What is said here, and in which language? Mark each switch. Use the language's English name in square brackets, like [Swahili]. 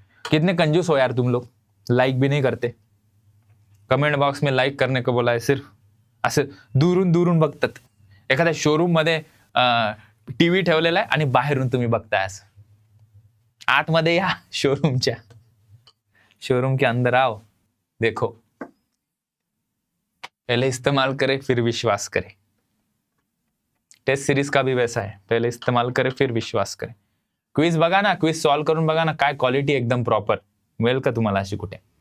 [Hindi] कितने कंजूस हो यार तुम लोग, लाइक भी नहीं करते. कमेंट बॉक्स में लाइक करने को बोला है, सिर्फ [Marathi] असं दूरून दूरून बघतात. एखाद्या शोरूम मध्ये टीव्ही ठेवलेला आहे आणि बाहेरून तुम्ही बघताय असं. आतमध्ये या शोरूमच्या, [Hindi] शोरूम के अंदर आओ, देखो, पहले इस्तेमाल करे फिर विश्वास करे. टेस्ट सीरीज का भी वैसा है, पहले इस्तेमाल करे फिर विश्वास करे. [Marathi] क्विज बघा ना, क्विज सॉल्व करून बघा ना, काय क्वालिटी एकदम प्रॉपर मिळेल का तुम्हाला अशी कुठे.